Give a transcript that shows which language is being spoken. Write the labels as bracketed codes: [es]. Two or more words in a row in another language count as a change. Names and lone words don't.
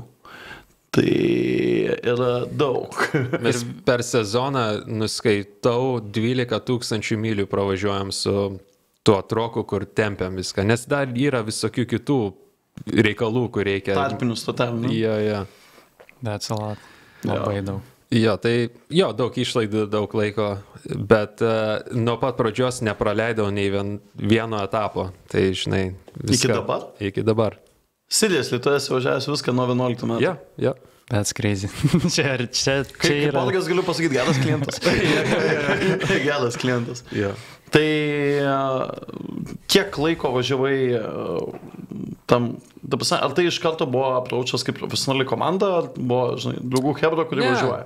[lt] Tai yra daug. Mes per sezoną nuskaitau 12 000 mylių pravažiuojam su tuo troku, kur tempiam viską, nes dar yra visokių kitų reikalų, kur reikia. Tarpinių stotelių. Jo. [en] That's a lot. [lt] Labai daug. Jo, tai daug išlaidų, daug laiko, bet nuo pat pradžios nepraleidau nei vieno etapo. Tai, žinai, viską. Iki dabar? Iki dabar. Seriously, tu esi važiavęs viską nuo 11 metų. Jo. [en] That's crazy. [lt] čia Kaip yra... Olgas galiu pasakyti, geras klientas. Geras klientas. Jo. Tai kiek laiko važiavai tam, ar tai iš karto buvo approachas kaip profesionali komanda, ar buvo, žinai, draugų hebra, kuri važiuoja?